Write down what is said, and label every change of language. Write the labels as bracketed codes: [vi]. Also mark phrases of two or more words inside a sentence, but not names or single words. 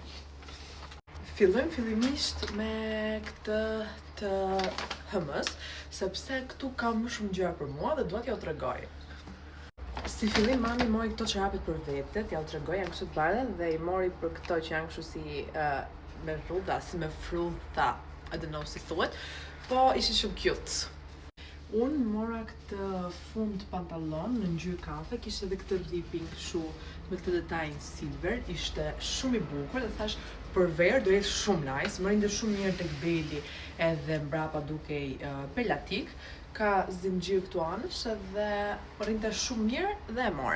[sq] Fillojmë fillimisht me këtë të hëmës, sepse këtu kam më shumë gjëra për mua dhe dua t'ja u tregoj. Si fillim mami mori këto çorapet për vete, t'ja u tregoj, janë kështu të bardha dhe i mori për këto që janë kështu si me rruda, si me fruta, [en] I don't know [sq] si thuhet, po ishin shumë cute. Unë mora këtë fund pantalon në ngjyrë kafe, kishte edhe këtë ripping kështu me këtë detajn silver, ishte shumë i bukur dhe thash për verë do jetë shumë nice, më rinde shumë mirë tek beli edhe mbrapa dukej pelatik, ka zinxhir këtu anësh edhe rinde shumë mirë dhe e mora.